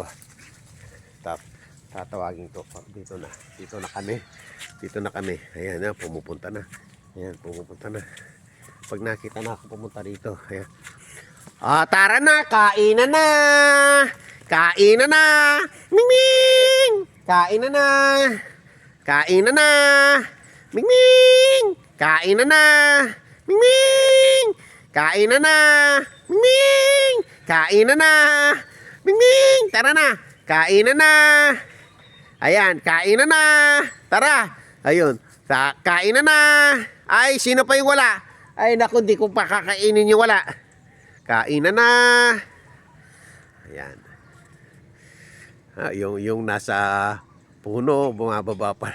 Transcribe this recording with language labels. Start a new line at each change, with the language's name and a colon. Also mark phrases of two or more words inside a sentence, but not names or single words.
Filipino: Tatawagin ko. Dito na kami. Dito na kami. Ayan na, pumupunta na. Ayan, pumupunta na. Pag nakita na ako pumunta dito. Ayan. Tara na, kainan na. Kainan na. Ming-ming. Kainan na. Kainan na. Ming-ming. Kainan na. Ming-ming. Kainan na. Ming-ming. Kainan na. Ming-ming. Tara na. Kainan na. Ayan, kainan na. Tara. Ayun. Kainan na. Ay, sino pa yung wala? Ay, naku, di ko pa kakainin yung wala. Kainan na. Ayan. Yung nasa puno, bumababa pa.